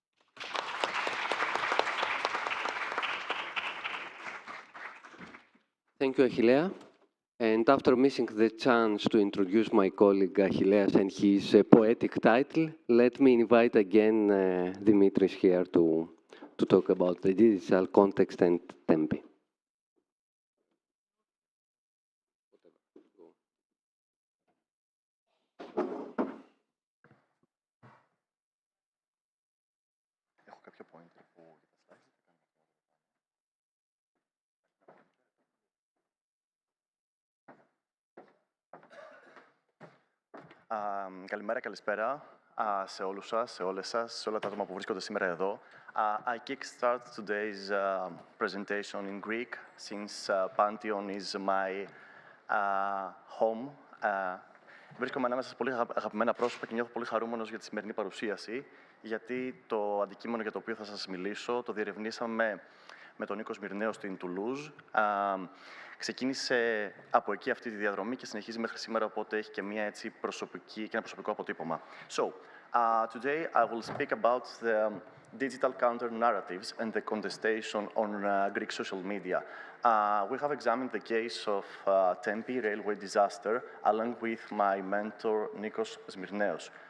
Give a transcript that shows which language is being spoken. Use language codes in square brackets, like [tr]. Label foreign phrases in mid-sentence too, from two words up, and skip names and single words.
[en] Thank you, Achillea. And after missing the chance to introduce my colleague Achilleas and his poetic title, let me invite again Dimitris here to talk about the digital context and tempi. [el] Έχω κάποιο pointer που για τα slides καλημέρα, καλησπέρα σε όλους σας, σε όλες σας, σε όλα τα άτομα που βρίσκονται σήμερα εδώ. [en] I kickstart today's presentation in Greek, since Pantheon is my home. [el] Βρίσκομαι ανάμεσα σε πολύ αγαπημένα πρόσωπα και νιώθω πολύ χαρούμενος για τη σημερινή παρουσίαση, γιατί το αντικείμενο για το οποίο θα σας μιλήσω το διερευνήσαμε με τον Νίκο Σμυρναίο στην Τουλούζ. Ξεκίνησε από εκεί αυτή τη διαδρομή και συνεχίζει μέχρι σήμερα, οπότε έχει και μια έτσι προσωπική και ένα προσωπικό αποτύπωμα. [en] So, today I will speak about the digital counter-narratives and the contestation on Greek social media. We have examined the case of Tempe railway disaster along with my mentor Nikos Smirneos.